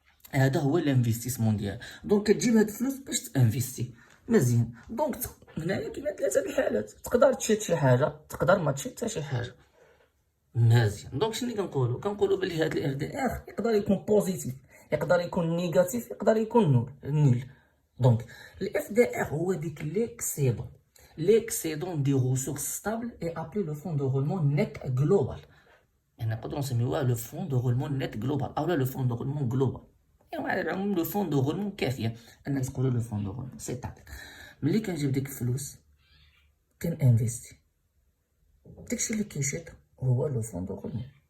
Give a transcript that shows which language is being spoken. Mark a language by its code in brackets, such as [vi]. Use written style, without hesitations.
[ar] هذا هو الانفستيسمون ديالك. دونك كتجيب هاد الفلوس باش تانفيستي مزيان. دونك هنايا كاين ثلاثه الحالات، تقدر تشد شي حاجه، تقدر ما تشد حتى شي حاجه مزيان. دونك شنو كنقولوا بلي هاد الاف دي ار يقدر يكون بوزيتيف، يقدر يكون نيجاتيف، يقدر يكون نول. دونك الاف دي ار هو ديك [fr] l'excédent des ressources stables est appelé le fonds de roulement net global. [ar] يعني نقدروا نسميوها لو فون دو غولمون نت جلوبال اولا لو فون دو غولمون جلوبال. يعني على العموم لو فون دو غولمون كافيه انك تقولوا لو فون دو غولمون. سيتادير ملي كنجيب ديك الفلوس كنانفيستي، داكشي اللي كيشيط هو لو فون دو غولمون.